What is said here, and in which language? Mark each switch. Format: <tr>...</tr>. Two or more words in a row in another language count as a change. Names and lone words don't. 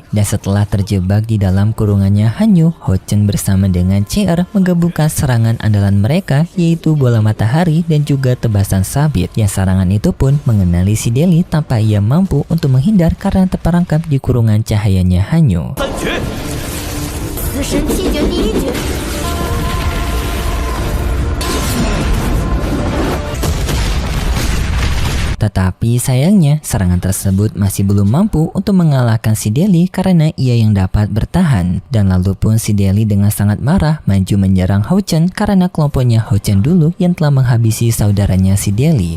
<id>Dan setelah terjebak di dalam kurungannya Hanyu, Ho-Chen bersama dengan CR menggabungkan serangan andalan mereka, yaitu bola matahari dan juga tebasan sabit. Yang serangan itu pun mengenali Sideli tanpa ia mampu untuk menghindar karena terperangkap di kurungan cahayanya Hanyu.</id> <zh>死神气绝第一局。</zh> <id>Tetapi sayangnya serangan tersebut masih belum mampu untuk mengalahkan Sideli karena ia yang dapat bertahan. Dan lalu pun Sideli dengan sangat marah maju menyerang Ho-Chen karena kelompoknya Ho-Chen dulu yang telah menghabisi saudaranya Sideli.</id>